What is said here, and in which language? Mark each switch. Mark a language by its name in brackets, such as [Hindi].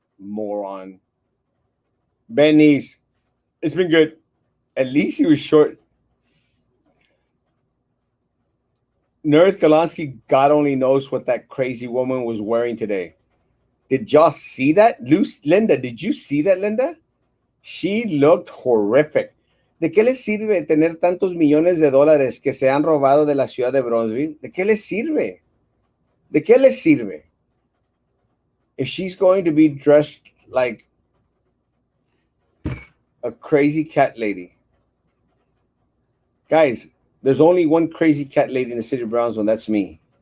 [English] Moron. Ben Neese. It's been good. At least he was short. Nerth Galansky, God only knows what that crazy woman was wearing today. Did y'all see that? Linda, did you see that, Linda? She looked horrific. [Spanish] ¿De qué les sirve tener tantos millones de dólares que se han robado de la ciudad de Bronzeville? ¿De qué les sirve? ¿De qué les sirve? [English] If she's going to be dressed like a crazy cat lady. Guys, there's only one crazy cat lady in the city of Brownsville, and that's me.